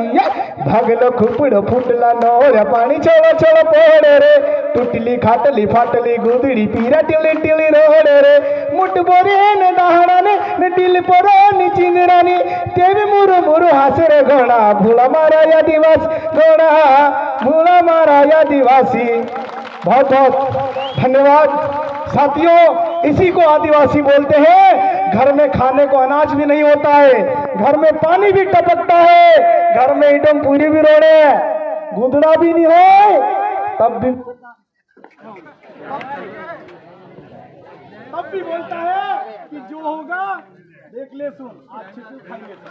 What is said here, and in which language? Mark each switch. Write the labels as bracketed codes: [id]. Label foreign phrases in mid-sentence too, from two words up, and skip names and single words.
[bhb] भागलो खुपड़ो फुटला न पानी चलो चलो पोड़े रे, टुटली खाटली फाटली गुदड़ी पीरा टिली टिली रोड़े रे, मुठ बोरे ने दहाड़ा ने टिल पोरो चिंदरानी, तेवी मुरु मुरु हासे रे घोड़ा भूला मारा आदिवासी, घोड़ा भूला मारा आदिवासी। [hi] बहुत बहुत धन्यवाद साथियों। इसी को आदिवासी बोलते हैं। घर में खाने को अनाज भी नहीं होता है, घर में पानी भी टपकता है, घर में इडम पूरी भी रोड़े, गुदड़ा भी नहीं हो तब भी बोलता है कि जो होगा देख ले सुन, आज चिकू खाइए।